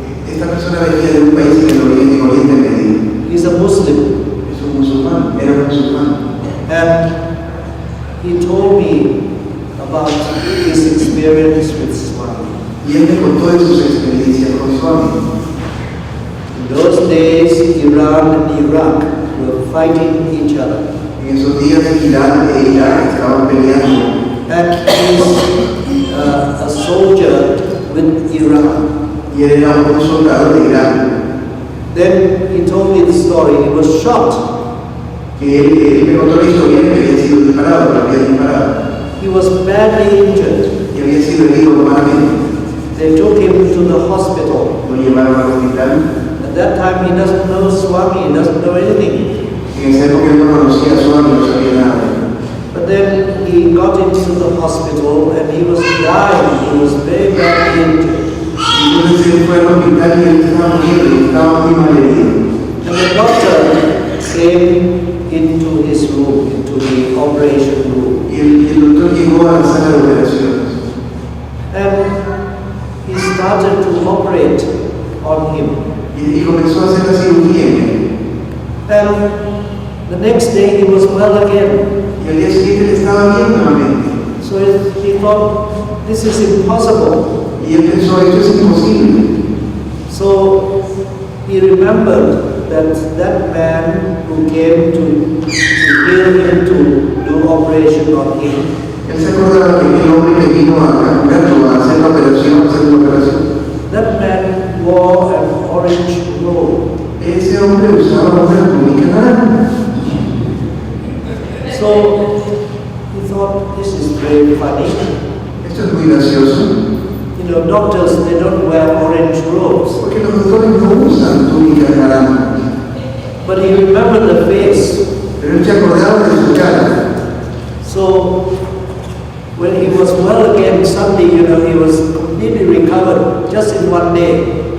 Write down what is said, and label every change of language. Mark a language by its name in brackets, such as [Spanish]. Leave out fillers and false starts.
[Spanish] Esta persona venía de un país en el Oriente Medio. [English] He's a Muslim. [Spanish] Es un musulmán, era un musulmán. [English] And he told me about his experience with Swami. [Spanish] Y él me contó de sus experiencias con Swami. [English] In those days, Iran and Iraq were fighting each other. [Spanish] En esos días Irán e Irak estaban peleando. [English] And he's a soldier with Iran. [Spanish] Y él era un soldado de Irán. [English] Then he told me the story. He was shot [Spanish] que él me contó la historia que había sido disparado, pero había disparado. [English] He was badly injured. [Spanish] Y había sido herido malamente. [English] They took him to the hospital. [Spanish] Lo llevaron al hospital. [English] At that time, he doesn't know Swami, he doesn't know anything. [Spanish] En esa época él no conocía a Swami, no sabía nada. [English] But then he got into the hospital and he was dying. He was very badly injured. [Spanish] Entonces él fue al hospital y él estaba muriendo, y estaba muy mal herido. [English] And the doctor came into his room, into the operation room. [Spanish] Y el doctor llegó a la sala de operaciones. [English] And he started to operate on him. [Spanish] Y comenzó a hacer la cirugía en él. [English] And the next day he was well again. [Spanish] Y al día siguiente él estaba bien nuevamente. [English] So he thought, this is impossible. [Spanish] Y él pensó, esto es imposible. [English] So he remembered that man who came to heal him, to do operation on him. [Spanish] Él se acordaba que el hombre que vino a curarlo, a hacer la operación, [English] That man wore an orange robe. [Spanish] Ese hombre usaba una túnica naranja. [English] So he thought, this is very funny. [Spanish] Esto es muy gracioso. [English] You know, doctors, they don't wear orange robes. [Spanish] Porque los doctores no usan túnicas naranjas. [English] But he remembered the face. [Spanish] Pero él se acordaba de su cara. [English] So when he was well again, suddenly, he was completely recovered just in one day.